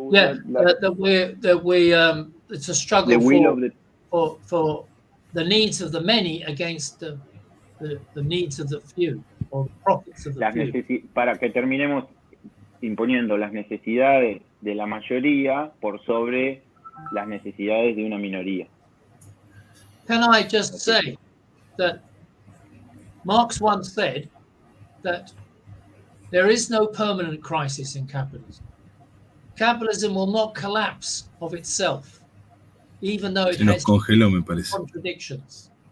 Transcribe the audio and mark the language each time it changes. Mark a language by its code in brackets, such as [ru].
[en] Yeah, that we it's a struggle. The will of the for the needs of the many against the needs of the few, or the profits of the few. [es] Para que terminemos imponiendo las necesidades de la mayoría por sobre las necesidades de una minoría. [en] Can I just say that Marx once said that there is no permanent crisis in capitalism. Capitalism will not collapse of itself, even though it has contradictions.